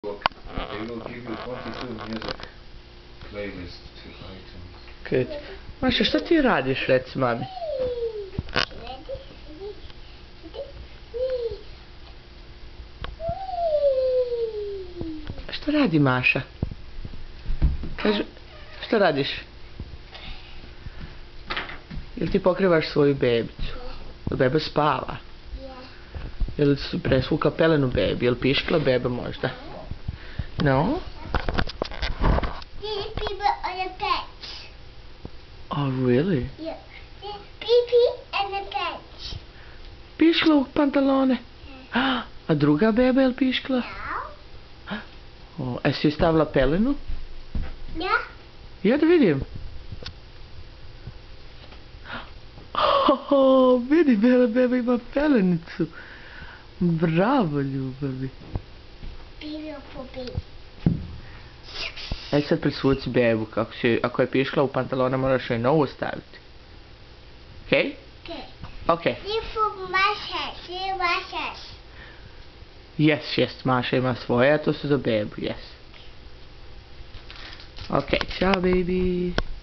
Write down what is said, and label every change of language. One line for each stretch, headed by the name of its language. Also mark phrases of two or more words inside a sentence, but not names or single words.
English: They will give you 22 music playlist to iTunes. Good.
Serbian: Maša, šta ti radiš, reci mami? Šta radi Maša? Kaži, šta radiš? Jel ti pokrivaš svoju bebicu? Jel beba spava? Jel si presvukla pelenu bebi? Jel piškla beba možda?
English: No? There's people on the bench. Oh, really? Yeah. There's pee-pee on the bench.
Serbian: Piškla u pantalone? A druga beba jel piškla?
English: Now?
Serbian: O, jesi joj stavila pelenu?
English: Yeah.
Serbian: Ja da vidim. Vidi, beba ima pelenicu. Bravo, ljubavi.
English: Beautiful baby.
Serbian: Aj sad presvuci bebu, ako je piškla u pantalone moraš joj novu staviti. Okej?
English: Okay.
Serbian: Okej.
English: Beautiful mustache. See mustache. Yes,
Serbian: Maša ima svoje, a to su za bebu,
English: yes.
Serbian: Okej, ciao baby.